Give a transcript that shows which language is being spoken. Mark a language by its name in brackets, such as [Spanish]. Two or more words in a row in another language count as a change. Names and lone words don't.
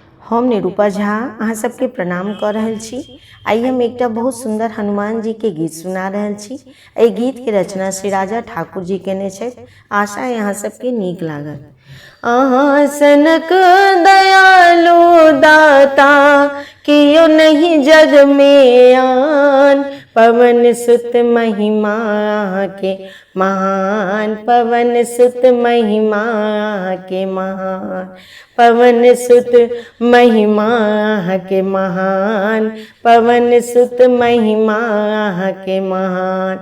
[Maithili] हम निरूपा झा अहाँ सबके प्रणाम कर रहल छी। आई हम एकटा बहुत सुंदर हनुमान जी के गीत सुना रहल छी। एहि गीत के रचना श्री राजा ठाकुर जी केने छथि। आशा है अहाँ सबके नीक लागत। अहाँ सनक दयालु दाता कियो नहीं जग में आन, पवन सुत महिमा के महान, पवन सुत महिमा के महान, पवन सुत महिमा के महान, पवन सुत महिमा के महान।